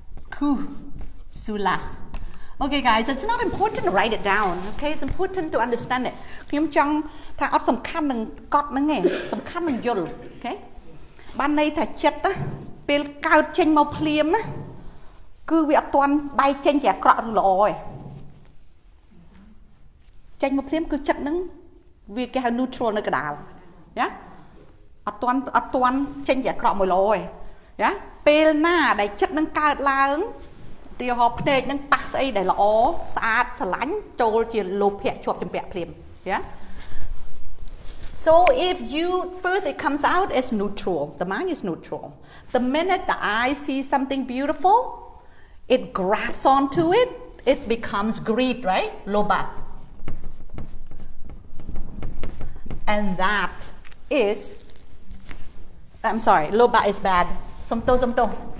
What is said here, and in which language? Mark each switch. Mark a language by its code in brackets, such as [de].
[en] Kusula. Okay, guys, it's not important to write it down. Okay, it's important to understand it. [km] ខ្ញុំចង់ថាអត់សំខាន់នឹងកត់ហ្នឹងទេសំខាន់នឹងយល់ Okay បានន័យថាចិត្តណាពេលកើតចេញមកភ្លាមណាគឺវាអត់ទាន់បែកចេញជាអាក្រក់ឬល្អទេ ចេញមកភ្លាមគឺចិត្តហ្នឹងវាគេហៅ neutral នៅកណ្ដាលណាអត់ទាន់ចេញជាអាក្រក់មួយល្អទេណាពេលណាដែលចិត្តហ្នឹងកើតឡើងទីហោភ្នែកហ្នឹងប៉ះស្អីដែលល្អស្អាតស្រឡាញ់ចូលជាលោភៈជាប់ចម្ពាក់ភ្លាមណា [en] So if you first it comes out as neutral, the mind is neutral. The minute the eye sees something beautiful, it grabs onto it, it becomes greed, right? Loba. And that is, I'm sorry, loba is bad. Somto.